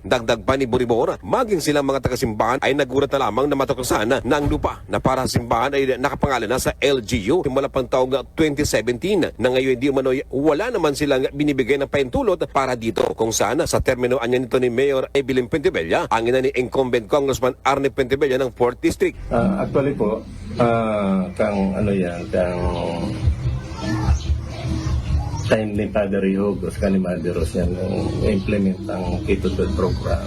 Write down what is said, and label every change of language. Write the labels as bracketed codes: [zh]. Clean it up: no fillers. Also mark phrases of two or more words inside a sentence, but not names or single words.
[tl] Dagdag pa ni Buribor, maging silang mga taga-simbahan ay nagulat na lamang na matuklasan na ang lupa na para sa simbahan ay nakapangalan na sa LGU simula pang taong 2017 na ngayon hindi umano wala naman silang binibigay ng paintulot para dito kung saan sa termino anya nito ni Mayor Evelyn Pentebella ang ina ni [en] incumbent Congressman [tl] Arne Pentebella ng 4th District. [bik] Actually po, kang time ni Padre Hugos, Canimaderos yan, implement ang K-12 program.